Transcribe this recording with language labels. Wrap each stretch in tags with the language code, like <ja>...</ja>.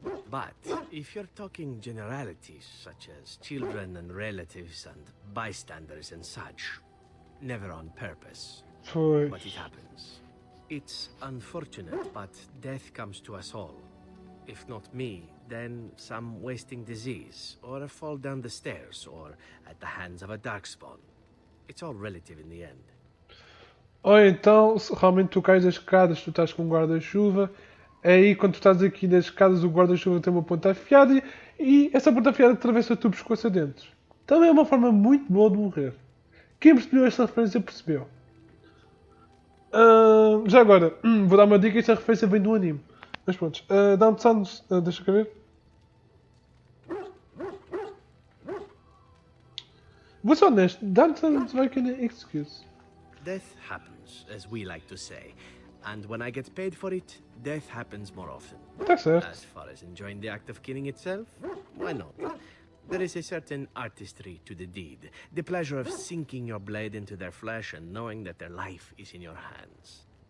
<en>But if you're talking generalities, such as children and relatives and bystanders and such, never on purpose. But it happens. It's unfortunate, but death comes to us all. If not me, then some wasting disease, or a fall down the stairs, or at the hands of a darkspawn. It's all relative in the end.</en> <pt>Ou então, se realmente tu cais das escadas, tu estás com um guarda-chuva, aí quando tu estás aqui nas escadas o guarda-chuva tem uma ponta afiada e essa ponta afiada atravessa o teu pescoço adentro. Também é uma forma muito boa de morrer. Quem percebeu esta referência percebeu. Já agora, vou dar uma dica, esta referência vem do anime. Mas pronto, Down Sons, deixa eu ver. Vou ser honesto, Down Sons vai querer excuse.</pt> <en>Death happens, as we like to say. And when I get paid for it, death happens more often. That's it. As far as enjoying the act of killing itself, why not? There is a certain artistry to the deed. The pleasure of sinking your blade into their flesh and knowing that their life is in your hands.</en>